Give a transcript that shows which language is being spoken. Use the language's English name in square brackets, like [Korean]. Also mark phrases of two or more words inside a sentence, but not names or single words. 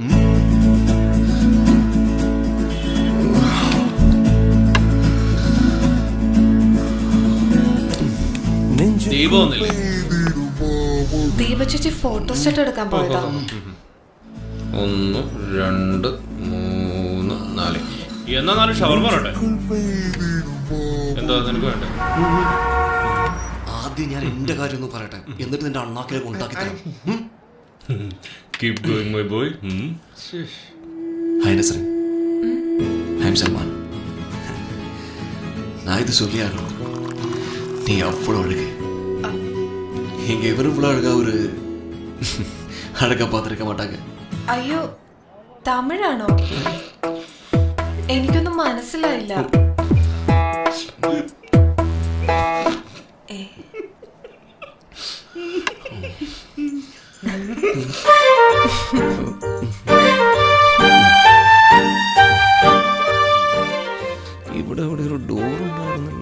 [Malayalam] ദീപ ചേച്ചി ഫോട്ടോ സെറ്റ് എടുക്കാൻ പോയതാ. 1 2 3 4. എന്നാ 4 ഷവർമ വേണ്ടേ? എന്താ നിനക്ക് വേണ്ടേ? ആദ്യം ഞാൻ എന്റെ കാര്യം ഒന്ന് പറയട്ടെ, എന്നിട്ട് നിന്റെ അണ്ണാക്കിലേക്ക് ഉണ്ടാക്കി തരാം. [English] Keep going, my boy. Hi Nasrin. I'm Salman. [Tamil] நான் இது சொல்லி ஆகணும். நீ அவ்வளோ அழகு. இங்க இவரும் இவ்வளோ அழகா ஒரு அழகா பார்த்துருக்க மாட்டாங்க. [Malayalam] അയ്യോ, തമിഴാണോ? എനിക്കൊന്നും മനസ്സിലായില്ല. ഇവിടെ ഇവിടെ ഒരു ഡോർ ഉണ്ടായിരുന്നല്ലോ.